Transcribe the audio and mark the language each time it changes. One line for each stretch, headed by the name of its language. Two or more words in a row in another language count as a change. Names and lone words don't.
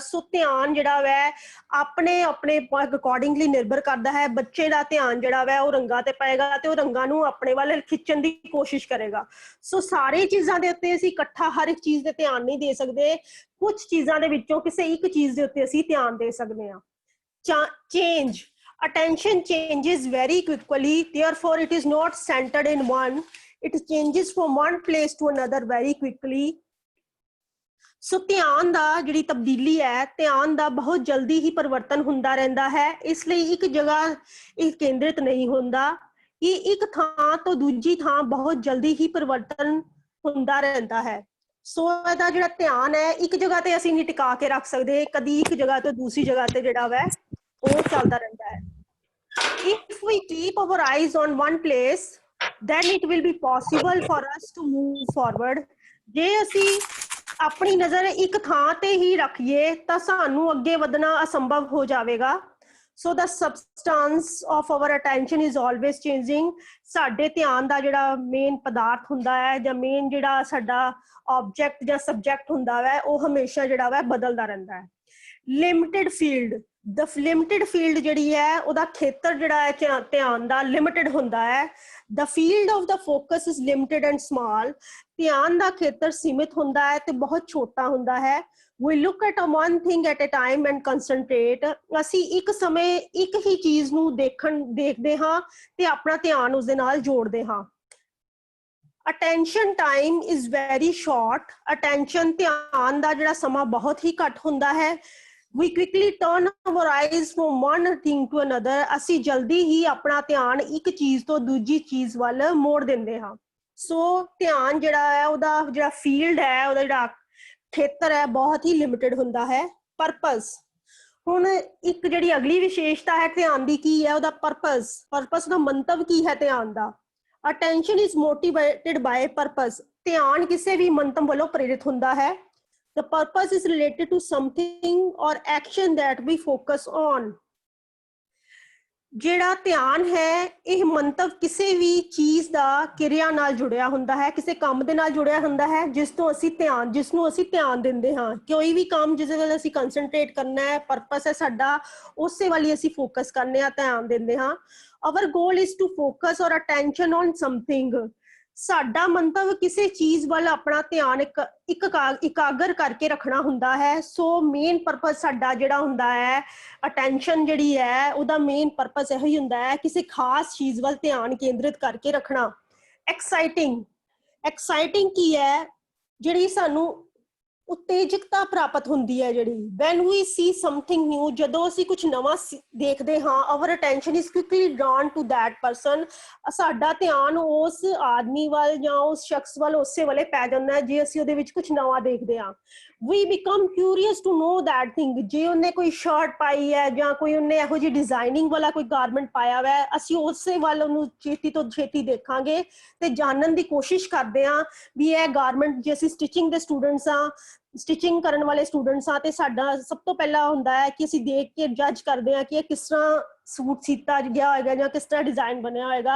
Punjabi: ਸੋ ਧਿਆਨ ਜਿਹੜਾ ਵੈ ਆਪਣੇ ਅਕੋਰਡਿੰਗਲੀ ਨਿਰਭਰ ਕਰਦਾ ਹੈ। ਬੱਚੇ ਦਾ ਧਿਆਨ ਜਿਹੜਾ ਵੈ ਉਹ ਰੰਗਾਂ ਤੇ ਪਏਗਾ ਤੇ ਉਹ ਰੰਗਾਂ ਨੂੰ ਆਪਣੇ ਵੱਲ ਖਿੱਚਣ ਦੀ ਕੋਸ਼ਿਸ਼ ਕਰੇਗਾ। ਸੋ ਸਾਰੇ ਚੀਜ਼ਾਂ ਦੇ ਉੱਤੇ ਅਸੀਂ ਇਕੱਠਾ ਹਰ ਇੱਕ ਚੀਜ਼ ਤੇ ਧਿਆਨ ਨਹੀਂ ਦੇ ਸਕਦੇ। ਕੁਝ ਚੀਜ਼ਾਂ ਦੇ ਵਿੱਚੋਂ ਕਿਸੇ ਇੱਕ ਚੀਜ਼ ਦੇ ਉੱਤੇ ਅਸੀਂ ਧਿਆਨ ਦੇ ਸਕਦੇ ਹਾਂ।
English: Change. Attention changes very quickly, therefore it is not centered in one. It changes from one place to another very quickly.
Punjabi: ਸੋ ਧਿਆਨ ਦਾ ਜਿਹੜੀ ਤਬਦੀਲੀ ਹੈ, ਧਿਆਨ ਦਾ ਬਹੁਤ ਜਲਦੀ ਹੀ ਪਰਿਵਰਤਨ ਹੁੰਦਾ ਰਹਿੰਦਾ ਹੈ। ਇਸ ਲਈ ਇੱਕ ਜਗ੍ਹਾ ਇਹ ਕੇਂਦਰਿਤ ਨਹੀਂ ਹੁੰਦਾ। ਇਹ ਇੱਕ ਥਾਂ ਤੋਂ ਦੂਜੀ ਥਾਂ ਬਹੁਤ ਜਲਦੀ ਹੀ ਪਰਿਵਰਤਨ ਹੁੰਦਾ ਰਹਿੰਦਾ ਹੈ। ਸੋ ਇਹਦਾ ਜਿਹੜਾ ਧਿਆਨ ਹੈ ਇੱਕ ਜਗ੍ਹਾ ਤੇ ਅਸੀਂ ਨਹੀਂ ਟਿਕਾ ਕੇ ਰੱਖ ਸਕਦੇ। ਕਦੀ ਇੱਕ ਜਗ੍ਹਾ ਤੋਂ ਦੂਸਰੀ ਜਗ੍ਹਾ ਤੇ ਜਿਹੜਾ ਵੈ ਉਹ ਚੱਲਦਾ ਰਹਿੰਦਾ ਹੈ।
English: If we keep our eyes on one place, then it will be possible for us to move forward.
Punjabi: ਜੇ ਅਸੀਂ ਆਪਣੀ ਨਜ਼ਰ ਇੱਕ ਥਾਂ ਤੇ ਹੀ ਰੱਖੀਏ ਤਾਂ ਸਾਨੂੰ ਅੱਗੇ ਵਧਣਾ ਅਸੰਭਵ ਹੋ ਜਾਵੇਗਾ।
English: So the substance of our attention is always changing.
Punjabi: ਸਾਡੇ ਧਿਆਨ ਦਾ ਜਿਹੜਾ ਮੇਨ ਪਦਾਰਥ ਹੁੰਦਾ ਹੈ ਜਾਂ ਮੇਨ ਜਿਹੜਾ ਸਾਡਾ ਆਬਜੈਕਟ ਜਾਂ ਸਬਜੈਕਟ ਹੁੰਦਾ ਹੈ ਉਹ ਹਮੇਸ਼ਾ ਜਿਹੜਾ ਵਾ ਬਦਲਦਾ ਰਹਿੰਦਾ ਹੈ।
English: limited field. the limited field
Punjabi: ਜਿਹੜੀ ਹੈ ਉਹਦਾ ਖੇਤਰ ਜਿਹੜਾ ਹੈ ਧਿਆਨ ਦਾ ਲਿਮਿਟਡ ਹੁੰਦਾ ਹੈ।
English: the field of the focus is limited and small.
Punjabi: ਧਿਆਨ ਦਾ ਖੇਤਰ ਸੀਮਿਤ ਹੁੰਦਾ ਹੈ ਤੇ ਬਹੁਤ ਛੋਟਾ ਹੁੰਦਾ ਹੈ।
English: We look at one thing at a time and concentrate.
Punjabi: ਅਸੀਂ ਇੱਕ ਸਮੇਂ ਇੱਕ ਹੀ ਚੀਜ਼ ਨੂੰ ਦੇਖਦੇ ਹਾਂ ਤੇ ਆਪਣਾ ਧਿਆਨ ਉਸ ਦੇ ਨਾਲ ਜੋੜਦੇ ਹਾਂ।
English: Attention time is very short.
Punjabi: Attention ਧਿਆਨ ਦਾ ਜਿਹੜਾ ਸਮਾਂ ਬਹੁਤ ਹੀ ਘੱਟ ਹੁੰਦਾ ਹੈ।
English: We quickly turn our eyes from one thing to another.
Punjabi: ਅਸੀਂ ਜਲਦੀ ਹੀ ਆਪਣਾ ਧਿਆਨ ਇੱਕ ਚੀਜ਼ ਤੋਂ ਦੂਜੀ ਚੀਜ਼ ਵੱਲ ਮੋੜ ਦਿੰਦੇ ਹਾਂ। ਸੋ ਧਿਆਨ ਜਿਹੜਾ ਹੈ ਉਹਦਾ ਜਿਹੜਾ ਫੀਲਡ ਹੈ, ਉਹਦਾ ਜਿਹੜਾ ਖੇਤਰ ਹੈ ਬਹੁਤ ਹੀ ਲਿਮਿਟਡ ਹੁੰਦਾ ਹੈ। ਪਰਪਸ। ਹੁਣ ਇੱਕ ਜਿਹੜੀ ਅਗਲੀ ਵਿਸ਼ੇਸ਼ਤਾ ਹੈ ਧਿਆਨ ਦੀ ਕੀ ਹੈ, ਉਹਦਾ ਪਰਪਸ ਦਾ ਮੰਤਵ ਕੀ ਹੈ ਧਿਆਨ ਦਾ।
English: Attention is motivated by purpose.
Punjabi: ਧਿਆਨ ਕਿਸੇ ਵੀ ਮੰਤਵ ਵੱਲੋਂ ਪ੍ਰੇਰਿਤ ਹੁੰਦਾ ਹੈ।
English: The purpose is related to something or action that we focus on.
Punjabi: ਜਿਹੜਾ ਧਿਆਨ ਹੈ ਇਹ ਮੰਤਵ ਕਿਸੇ ਵੀ ਚੀਜ਼ ਦਾ ਕਿਰਿਆ ਨਾਲ ਜੁੜਿਆ ਹੁੰਦਾ ਹੈ, ਕਿਸੇ ਕੰਮ ਦੇ ਨਾਲ ਜੁੜਿਆ ਹੁੰਦਾ ਹੈ ਜਿਸ ਨੂੰ ਅਸੀਂ ਧਿਆਨ ਦਿੰਦੇ ਹਾਂ। ਕੋਈ ਵੀ ਕੰਮ ਜਿਸ ਵੱਲ ਅਸੀਂ ਕੰਸੈਂਟਰੇਟ ਕਰਨਾ ਹੈ, ਪਰਪਸ ਹੈ ਸਾਡਾ, ਉਸੇ ਵੱਲ ਹੀ ਅਸੀਂ ਫੋਕਸ ਕਰਨੇ ਆ, ਧਿਆਨ ਦਿੰਦੇ ਹਾਂ।
English: Our goal is to focus our attention on something.
Punjabi: ਸਾਡਾ ਮੰਤਵ ਕਿਸੇ ਚੀਜ਼ ਵੱਲ ਆਪਣਾ ਧਿਆਨ ਇਕਾਗਰ ਕਰਕੇ ਰੱਖਣਾ ਹੁੰਦਾ ਹੈ। ਸੋ
English: main purpose
Punjabi: ਸਾਡਾ ਜਿਹੜਾ ਹੁੰਦਾ ਹੈ, ਅਟੈਂਸ਼ਨ ਜਿਹੜੀ ਹੈ ਉਹਦਾ
English: main purpose
Punjabi: ਇਹੋ ਹੀ ਹੁੰਦਾ ਹੈ ਕਿਸੇ ਖਾਸ ਚੀਜ਼ ਵੱਲ ਧਿਆਨ ਕੇਂਦਰਿਤ ਕਰਕੇ ਰੱਖਣਾ। ਐਕਸਾਈਟਿੰਗ ਕੀ ਹੈ, ਜਿਹੜੀ ਸਾਨੂੰ ਉਤੇਜਕਤਾ ਪ੍ਰਾਪਤ ਹੁੰਦੀ ਹੈ ਜਿਹੜੀ।
English: when we see something new,
Punjabi: ਜਦੋਂ ਅਸੀਂ ਕੁਝ ਨਵਾਂ ਦੇਖਦੇ ਹਾਂ,
English: our attention is quickly drawn to that person.
Punjabi: ਸਾਡਾ ਧਿਆਨ ਉਸ ਆਦਮੀ ਵੱਲ ਜਾਂ ਉਸ ਸ਼ਖਸ ਵੱਲ ਉਸੇ ਵੇਲੇ ਪੈ ਜਾਂਦਾ ਹੈ ਜੇ ਅਸੀਂ ਉਹਦੇ ਵਿੱਚ ਕੁਝ ਨਵਾਂ ਦੇਖਦੇ ਹਾਂ।
English: we become curious to know that thing.
Punjabi: ਜੇ ਉਹਨੇ ਕੋਈ ਸ਼ਰਟ ਪਾਈ ਹੈ ਜਾਂ ਕੋਈ ਉਹਨੇ ਇਹੋ ਜਿਹੀ ਡਿਜ਼ਾਈਨਿੰਗ ਵਾਲਾ ਕੋਈ ਗਾਰਮੈਂਟ ਪਾਇਆ ਹੋਇਆ, ਅਸੀਂ ਉਸੇ ਵੱਲ ਉਹਨੂੰ ਛੇਤੀ ਤੋਂ ਛੇਤੀ ਦੇਖਾਂਗੇ ਤੇ ਜਾਣਨ ਦੀ ਕੋਸ਼ਿਸ਼ ਕਰਦੇ ਹਾਂ ਵੀ ਇਹ ਗਾਰਮੈਂਟ, ਜੇ ਅਸੀਂ ਸਟਿਚਿੰਗ ਦੇ ਸਟੂਡੈਂਟਸ ਹਾਂ, ਸਟਿਚਿੰਗ ਕਰਨ ਵਾਲੇ ਸਟੂਡੈਂਟਸ ਆ, ਤੇ ਸਾਡਾ ਸਭ ਤੋਂ ਪਹਿਲਾਂ ਹੁੰਦਾ ਹੈ ਕਿ ਅਸੀਂ ਦੇਖ ਕੇ ਜੱਜ ਕਰਦੇ ਹਾਂ ਕਿ ਇਹ ਕਿਸ ਤਰ੍ਹਾਂ ਸੂਟ ਸੀਤਾ ਗਿਆ ਹੋਏਗਾ ਜਾਂ ਕਿਸ ਤਰ੍ਹਾਂ ਡਿਜ਼ਾਈਨ ਬਣਿਆ ਹੋਏਗਾ।